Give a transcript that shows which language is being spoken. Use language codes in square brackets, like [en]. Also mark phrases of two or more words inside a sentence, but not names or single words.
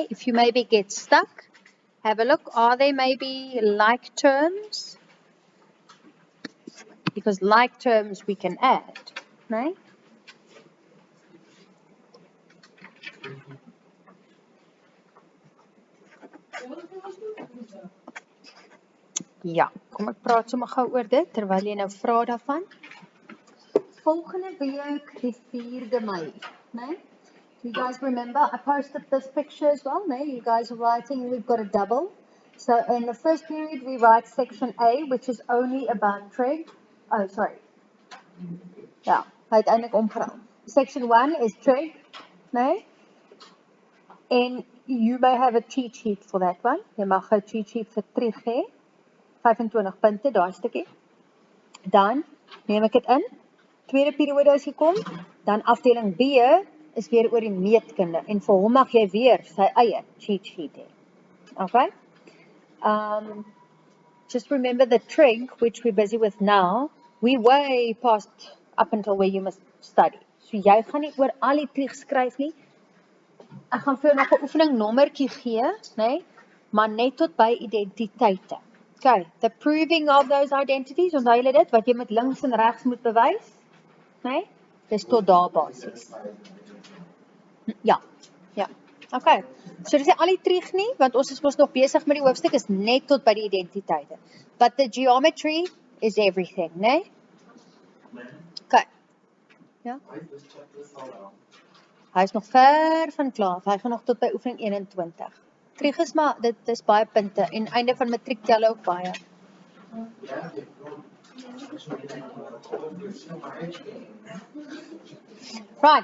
[en] If you maybe get stuck, have a look. Are there maybe like terms? Because like terms we can add, [af] nee? Ja, kom ek praat sommer gou oor dit terwyl jy nou vra daarvan. Volgende week die 4de Mei, nee? [en] You guys remember, I posted this picture as well, nee? You guys are writing, we've got a double. So in the first period we write section A, which is only about trig. Oh, sorry. [af] Ja, hy het eintlik omgeruil. [en] Section 1 is trig, nee? And you may have a cheat sheet for that one. [af] Jy mag 'n [en] cheat sheet [af] vir trig hê. 25 punte, daai stukkie. Dan neem ek dit in. Tweede periode as jy kom, dan afdeling B is weer oor die meetkunde. En vir hom mag jy weer sy eie [en] cheat sheet [af] hê. Okay? [en] Just remember the trig, which we're busy with now, we way past up until where you must study. [af] So jy gaan nie oor al die trig skryf nie. Ek gaan vir jou nog 'n oefening nommertjie gee, nee? Maar net tot by identiteite. [en] Okay, the proving of those identities, [af] onthou julle dit, wat jy met links en regs moet bewys? Nee? Dis tot daar basies. Ja. Okay. So dis nie al die trig nie, want ons is mos nog besig met die hoofstuk, is net tot by die identiteite. [en] But the geometry is everything, [af] nee? Okay. Ja. Hy is nog ver van klaar. Hy gaan nog tot by oefening 21. Trig is maar, dit is baie punte. En einde van matriek tel ook baie. [en] Right.